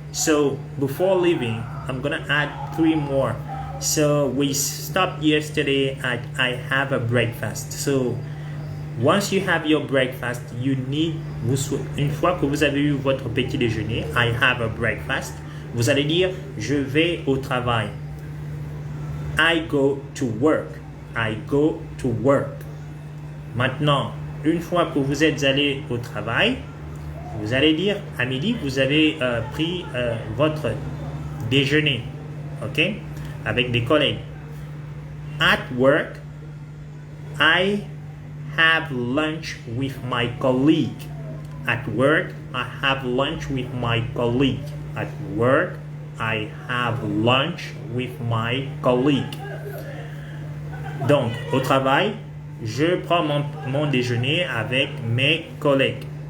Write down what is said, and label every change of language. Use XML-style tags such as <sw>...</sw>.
<en>So before leaving, I'm gonna add 3 more. So we stopped yesterday at I have a breakfast. So once you have your breakfast,</en> <fr>une fois que vous avez eu votre petit déjeuner,</fr> <en>I have a breakfast,</en> <fr>vous allez dire je vais au travail.</fr> <en>I go to work. I go to work.</en> <fr>Maintenant, une fois que vous êtes allé au travail, vous allez dire à midi, vous avez pris votre déjeuner, ok, avec des collègues.</fr> <en>At work, I have lunch with my colleague. At work, I have lunch with my colleague. At work, I have lunch with my colleague.</en> <fr>Donc, au travail, je prends mon déjeuner avec mes collègues.</fr>